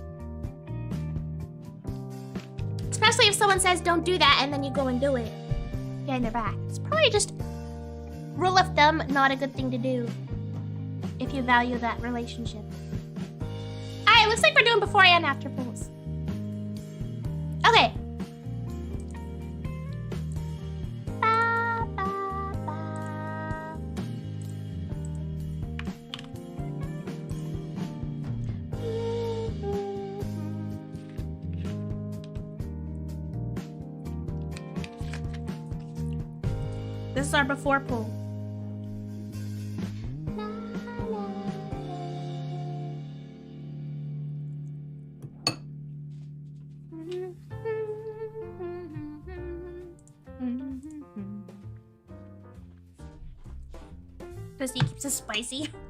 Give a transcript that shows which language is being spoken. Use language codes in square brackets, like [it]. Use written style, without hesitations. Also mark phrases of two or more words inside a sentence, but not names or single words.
[en] Especially if someone says don't do that and then you go and do it behind their back. It's probably just rule of thumb, not a good thing to do if you value that relationship. Alright, looks like we're doing before and after polls. Okay. Ba, ba, ba. This is our before poll. Because he keeps it spicy.